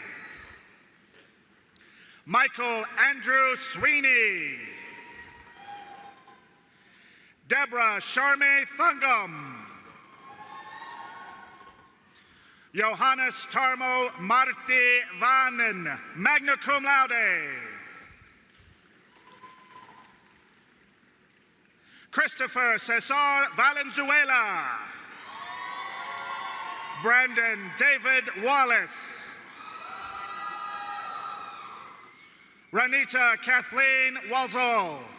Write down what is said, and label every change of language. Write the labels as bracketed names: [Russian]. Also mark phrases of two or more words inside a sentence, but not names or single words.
[English] Michael Andrew Sweeney. Deborah Sharme Thungum. Johannes Tarmo Marti Vanen, [Latin] magna cum laude. [English] Christopher Cesar Valenzuela. Brandon David Wallace. Ranita Kathleen Wazzle.